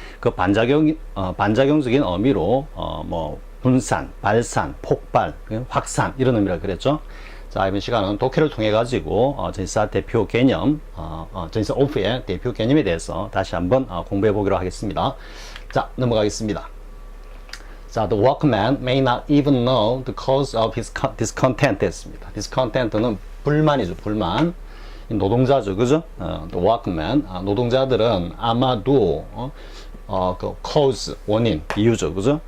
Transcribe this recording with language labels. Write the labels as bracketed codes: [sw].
[ko] 그 반작용적인 의미로 분산, 발산, 폭발, 확산 이런 의미라 그랬죠. 자, 이번 시간은 독해를 통해 가지고 전시사 대표 개념, 전시사 오프의 대표 개념에 대해서 다시 한번 공부해 보기로 하겠습니다. 자, 넘어가겠습니다. [en] 자, the workman may not even know the cause of his discontent [ko] 했습니다. discontent는 불만이죠, 불만. 노동자죠, 그죠? [en] the workman, [ko] 노동자들은 아마도 그 cause, 원인, 이유죠, 그죠?